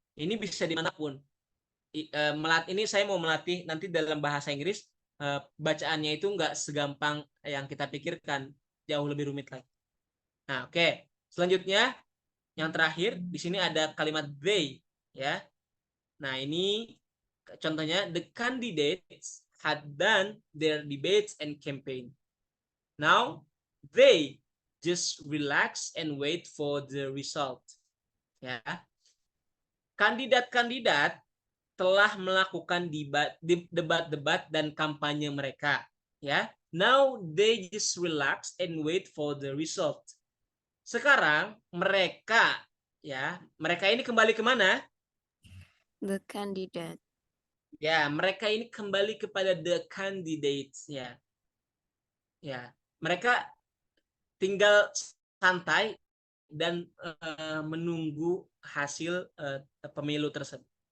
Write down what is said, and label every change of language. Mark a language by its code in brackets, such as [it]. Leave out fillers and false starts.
[id] Ini bisa dimanapun. Ini saya mau melatih nanti dalam bahasa Inggris, bacaannya itu nggak segampang yang kita pikirkan, jauh lebih rumit lagi. Nah, oke. Selanjutnya yang terakhir di sini ada kalimat they ya. Nah, ini contohnya, [en] the candidates had done their debates and campaign. Now they just relax and wait for the result. Ya. [id] Kandidat-kandidat telah melakukan debat-debat dan kampanye mereka, ya. [en] Now they just relax and wait for the result. [id] Sekarang mereka ini kembali kemana? [en] The candidate. [id] Ya, mereka ini kembali kepada the candidates ya. Ya, mereka tinggal santai dan menunggu hasil pemilu tersebut.